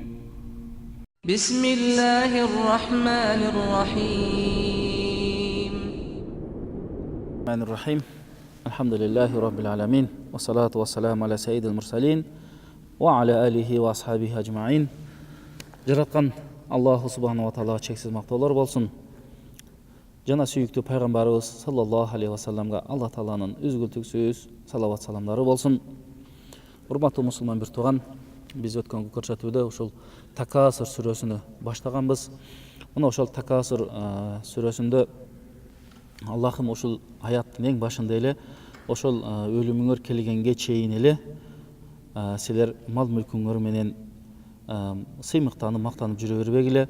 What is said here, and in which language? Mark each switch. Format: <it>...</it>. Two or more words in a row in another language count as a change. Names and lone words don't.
<ar>بسم الله الرحمن الرحيم الرحمن الرحيم الحمد لله رب العالمين والصلاة والسلام على سيد المرسلين وعلى آله وأصحابه أجمعين.</ar> <ky>Жараткан</ky> <ar>الله سبحانه وتعالى</ar> <ky>чексиз мактоолор болсун. Жана сүйүктүү пайгамбарыбыз</ky> <ar>صلى الله عليه وسلم</ar> <ky>Аллах тааланын үзгүлтүксүз салават саламдары болсун. Урматтуу мусулман бир тууган, биз өткөнкү көрсөтүүдө ушул Такасур сүрөсүнү баштаганбыз. Мына ошол Такасур сүрөсүндө Аллахым ушул аяттын эң башында эле ошол өлүмүңөр келгенге чейин эле силер мал мүлкүңөр менен сыймыктанып мактанып жүрө бербегиле.</ky>